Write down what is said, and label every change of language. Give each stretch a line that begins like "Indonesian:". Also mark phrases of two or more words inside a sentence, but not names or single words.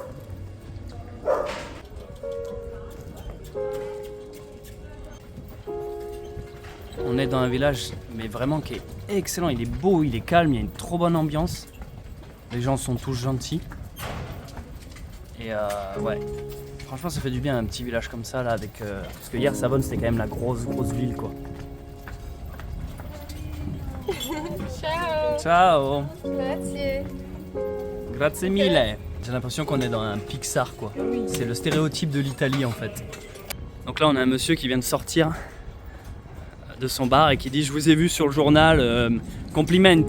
French: On est dans un village, mais vraiment qui est excellent. Il est beau, il est calme, il y a une trop bonne ambiance. Les gens sont tous gentils. Et ouais, franchement, ça fait du bien un petit village comme ça là, avec parce que hier Savone c'était quand même la grosse ville quoi.
Italian: Ciao. Ciao. Grazie. Grazie mille.
French: J'ai l'impression qu'on est dans un Pixar quoi. C'est le stéréotype de l'Italie en fait. Donc là on a un monsieur qui vient de sortir de son bar et qui dit je vous ai vu sur le journal, complimenti.